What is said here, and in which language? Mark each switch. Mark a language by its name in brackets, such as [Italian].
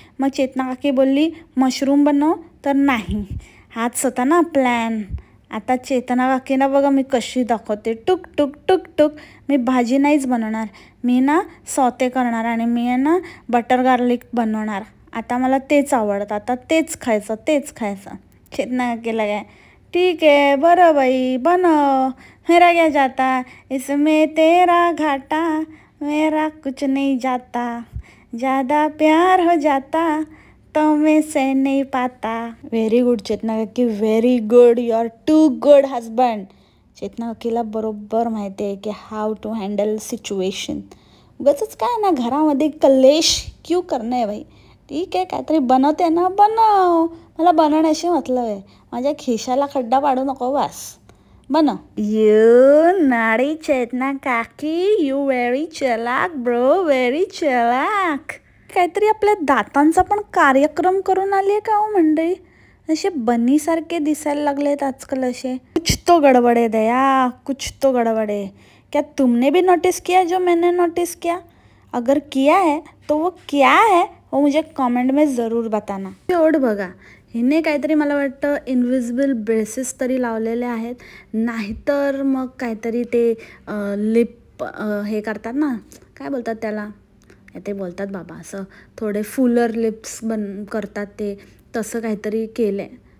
[Marathi] मग चेतना काकी बोलली मशरूम बनव, तर नाही, हाच होता ना प्लॅन. आता चेतना काकीना बघा मी कशी दाखवते, टुक टुक टुक टुक. मी भाजी नाहीच बनवणार, मी ना सौते करणार आणि मी आहे ना बटर गार्लिक बनवणार. आता मला तेच आवडतं, आता तेच खायचं. चेतना काकीला काय, ठीक आहे बरं बाई बनव, [Hindi] मेरा क्या जाता, इसमें तेरा घाटा, मेरा कुछ नहीं जाता, ज़्यादा प्यार हो जाता तो मैं सह नहीं पाता. [English] Very good Chetna काकी, very good, you are too good husband. [Marathi] चेतना काकीला बरोबर माहिती आहे की [English] How to handle situation. [Marathi] उगाचच काय ना घरामध्ये कलेश क्यों करणे आहे भाई. ठीक आहे काहीतरी बनवते ना, बनव, मला बनवण्याशी मतलब आहे, माझ्या खिशाला खड्डा पाडू नको बस, बनव. [English] You naughty Chetna काकी, you very चलाक bro, very चलाक. [Marathi] काहीतरी आपल्या दातांचा पण कार्यक्रम करून आली आहे का हो मंडळी. असे बनीसारखे दिसायला लागलेत आजकाल असे. [Hindi] कुछ तो गडबड है दया, कुछ तो गडबड है. क्या तुमने भी नोटिस किया जो मैंने नोटिस किया. अगर किया है तो वो क्या है वो मुझे कमेंट में ज़रूर बताना. [Marathi] एवढ बघा, हिने काहीतरी मला वाटतं इनविजिबल ब्रेसेस तरी लावलेले आहेत, नाहीतर मग काहीतरी ते लिप हे करतात ना, काय बोलतात त्याला, ते बोलतात बाबा, असं थोडे फुलर लिप्स करतात ते, तसं काहीतरी केलं आहे.